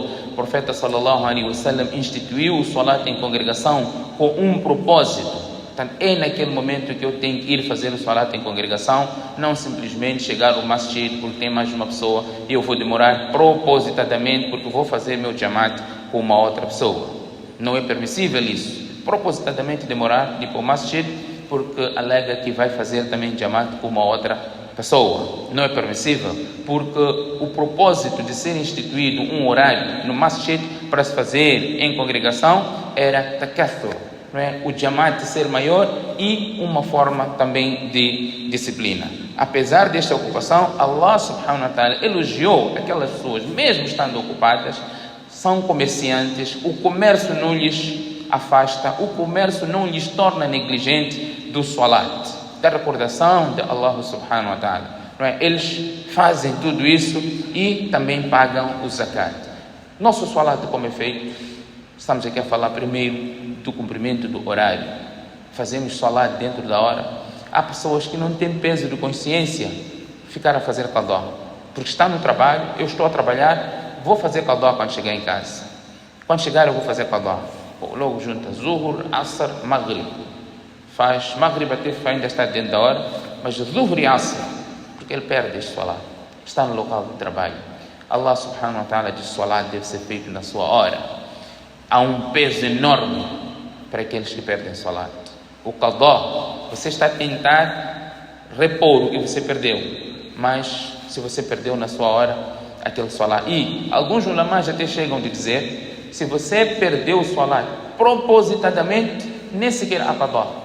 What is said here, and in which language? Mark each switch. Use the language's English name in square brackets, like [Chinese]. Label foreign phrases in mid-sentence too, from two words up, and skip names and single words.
[Portuguese] O profeta [Arabic] صلى الله عليه وسلم [Portuguese] instituiu o salat em congregação com um propósito. Portanto, é naquele momento que eu tenho que ir fazer o salat em congregação, não simplesmente chegar ao masjid porque tem mais uma pessoa e eu vou demorar propositadamente porque vou fazer meu jamaat com uma outra pessoa. Não é permissível isso. Propositadamente demorar de ir para o masjid porque alega que vai fazer também jamaat com uma outra pessoa. Não é permissível porque o propósito de ser instituído um horário no masjid para se fazer em congregação era takathur. Não é? O jamaat ser maior e uma forma também de disciplina. Apesar desta ocupação, [Arabic] الله سبحانه وتعالى [Portuguese] elogiou aquelas pessoas, mesmo estando ocupadas, são comerciantes, o comércio não lhes afasta, o comércio não lhes torna negligente do salat, da recordação de [Arabic] الله سبحانه وتعالى. [Portuguese] Não é? Eles fazem tudo isso e também pagam o zakat. Nosso salat, como é feito? Estamos aqui a falar primeiro do cumprimento do horário. Fazemos salat dentro da hora. Há pessoas que não têm peso de consciência ficar a fazer qadá, porque está no trabalho, eu estou a trabalhar, vou fazer qadá quando chegar em casa. Quando chegar eu vou fazer qadá. Logo junta Zuhur, Asr, Maghrib. Faz Maghrib até ainda está dentro da hora, mas Zuhur e Asr, porque ele perde este salat. Está no local de trabalho. [Arabic] الله سبحانه وتعالى [Portuguese] diz que o salat deve ser feito na sua hora. Há um peso enorme para aqueles que perdem salat. O qadá, você está a tentar repor o que você perdeu, mas se você perdeu na sua hora, aquele salat. E alguns ulamás até chegam a dizer, se você perdeu o salat propositadamente, nem sequer há qadá.